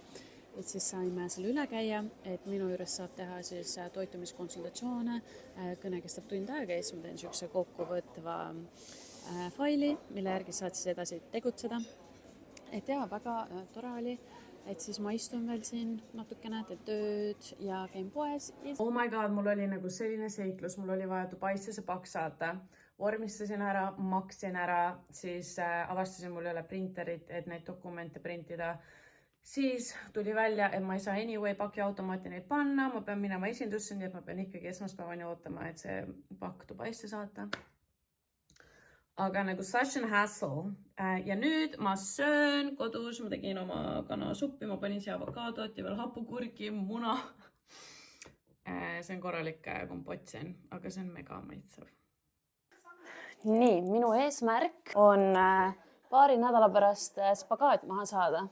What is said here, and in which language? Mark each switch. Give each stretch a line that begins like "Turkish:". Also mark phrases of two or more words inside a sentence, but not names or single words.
Estonian: Et siis saime selle üle käia, et minu juures saab teha siis toitumiskonsultatsioone, kõne kestab tund aega ja siis ma teen siukse kokkuvõtva faili, mille järgi saad siis edasi tegutseda. Et jaa, väga tore oli, et siis ma istun veel siin natukene, teen tööd ja käin poes.
English: Oh my god,
Estonian: mul oli nagu selline seiklus, mul oli vaja Dubaisse see paks saata. Vormistasin ära, maksin ära, siis avastasin mul üle printerit, et neid dokumente printida. Siis tuli välja, et ma ei saa anyway pakiautomaati neid panna, ma pean minema esindusse, nii et ma pean ikkagi esmaspäevani ootama, et see pakk Dubaisse saata. Aga nagu
English: such an hassle.
Estonian: Ja nüüd ma söön kodus, ma tegin oma kanasuppi, ma panin siia avokaadot ja veel hapukurki, muna. See on korralik kompott siin, aga see on mega maitsev. Nii, minu eesmärk on paari nädala pärast spagaat maha saada.